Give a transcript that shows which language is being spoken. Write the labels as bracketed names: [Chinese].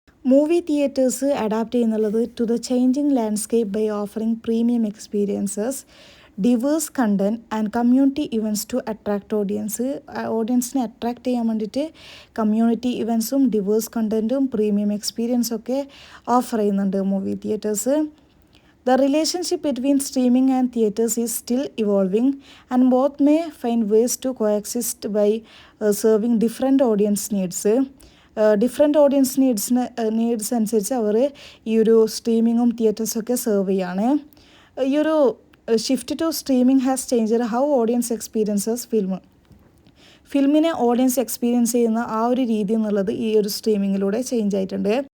[Malayalam] Movie theatres adapt ചെയ്യുന്നുള്ളത് [English] to the changing landscape by offering premium experiences, diverse content and community events to attract [Malayalam] ഓഡിയൻസിനെ attract ചെയ്യാൻ വേണ്ടിയിട്ട് community ഇവൻറ്റ്സും divorce കണ്ടൻറ്റും premium എക്സ്പീരിയൻസും ഒക്കെ offer ചെയ്യുന്നുണ്ട് movie theatres. [English] The relationship between streaming and theatres is still evolving, and both may find ways to coexist by serving different audience needs. [Malayalam] Different audience needs അനുസരിച്ച് അവർ ഈ ഒരു സ്ട്രീമിങ്ങും തിയേറ്റേഴ്സൊക്കെ serve ചെയ്യാണ്. ഈ ഒരു shift to streaming [English] has changed how audience experiences [Malayalam] ഫിലിമിനെ audience experience ചെയ്യുന്ന ആ ഒരു രീതി എന്നുള്ളത് ഈ ഒരു സ്ട്രീമിങ്ങിലൂടെ ചേഞ്ച് ആയിട്ടുണ്ട്.